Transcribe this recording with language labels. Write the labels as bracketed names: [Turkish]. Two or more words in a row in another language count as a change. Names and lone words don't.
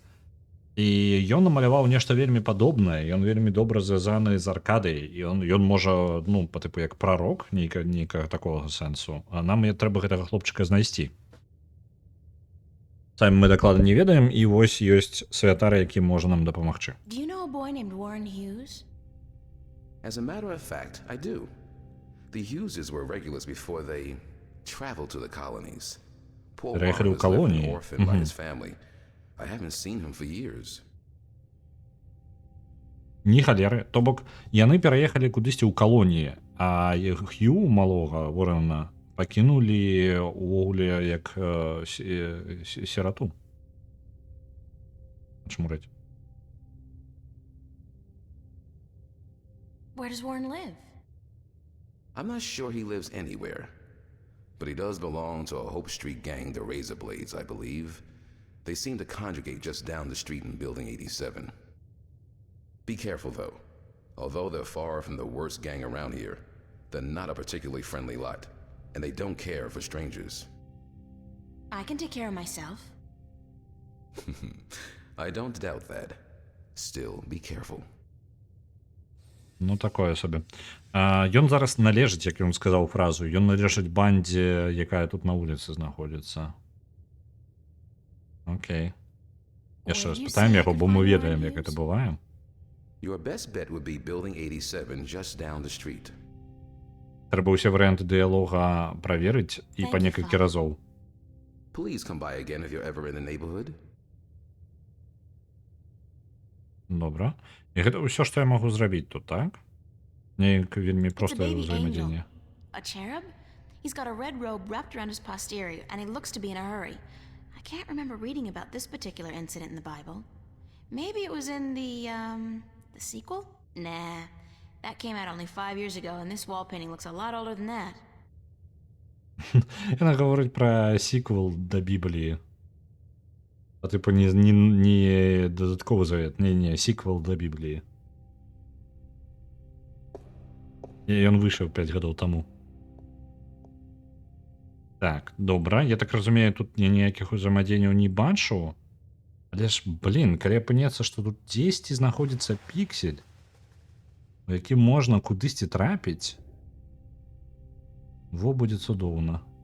[Belarusian] І ён намаляваў нешта вельмі падобнае, ён вельмі добра звязаны з аркадай, і ён можа, ну, па тыпу як прарок, нейкага такога сэнсу. А нам трэба гэтага хлопчыка знайсці. Самі мы дакладна не ведаем, і вось ёсць святар, які можа нам дапамагчы. [English] Do you know a boy named Warren Hughes? As a matter of fact, I do. The Hugheses were regulars before they traveled to the colonies. Poor [Russian] Переехали [English] Warren [Russian] в [English] was living [Russian] колонии. [English] an orphan by his family. I haven't seen him for years. [Belarusian] Ні халеры. То бок, яны пераехалі кудысьці ў калоніі, а Хью малога Уоррена пакінулі увогуле як сірату. Чмураць. [English] Where does Warren live? I'm not sure he lives anywhere, but he does belong to a Hope Street gang, the Razor Blades, I believe. They seem to congregate just down the street in Building 87. Be careful, though. Although they're far from the worst gang around here, they're not a particularly friendly lot, and they don't care for strangers. I can take care of myself. I don't doubt that. Still, be careful. [Ukrainian] Ну, такое собі. [Belarusian] Ён зараз належыць, як ён сказаў фразу, ён належыць бандзе, якая тут на вуліцы знаходзіцца. Окей. Яшчэ раз пытаем яго, бо мы ведаем, як гэта бывае. [English] Your best bet would be Building 87 just down the street. [Belarusian] Трэба ўсе варыянты дыялога праверыць і па некалькі разоў. [English] Please come by again if you're ever in the neighborhood. [Belarusian] Добра. І гэта ўсё, што я магу зрабіць тут, так? Неяк вельмі простае ўзаемадзеянне. [English] A cherub? He's got a red robe wrapped around his posterior, and he looks to be in a hurry. I can't remember reading about this particular incident in the Bible. Maybe it was in the sequel? Nah. That came out only 5 years ago, and this wall painting looks a lot older than that. [Belarusian] Яна гаворыць пра сіквел да Бібліі. [Ukrainian] А типу не додатковый завет, не сиквел до Біблії. [Belarusian] І ён выйшаў 5 гадоў таму. Так, добра. Я так разумею, тут ніякіх узаемадзеянняў не бачу. Але ж, блин, калі апынецца, што тут дзесьці знаходзіцца піксель, у які можна кудысьці трапіць, во будзе цудоўна.